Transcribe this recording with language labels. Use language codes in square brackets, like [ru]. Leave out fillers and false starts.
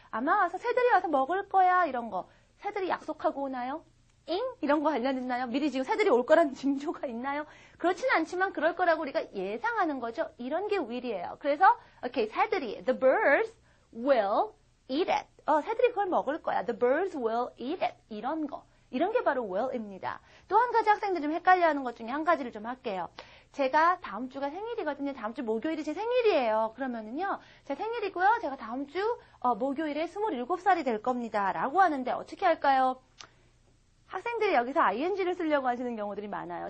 [ko] 아마 와서 새들이 와서 먹을 거야 이런 거. 새들이 약속하고 오나요? 이런 거 관련있나요? 미리 지금 새들이 올 거라는 징조가 있나요? 그렇진 않지만 그럴 거라고 우리가 예상하는 거죠. 이런 게 will이에요. [en] 그래서 새들이 the birds will eat it. [ko] 새들이 그걸 먹을 거야. The birds will eat it. 이런 거. 이런 게 바로 will입니다. 또 한 가지 학생들이 좀 헷갈려하는 것 중에 한 가지를 좀 할게요. 제가 다음 주가 생일이거든요. 다음 주 목요일이 제 생일이에요. 그러면은요, 제 생일이고요. 제가 다음 주 목요일에 27살이 될 겁니다. 라고 하는데 어떻게 할까요? 학생들이 여기서 ing를 쓰려고 하시는 경우들이 많아요.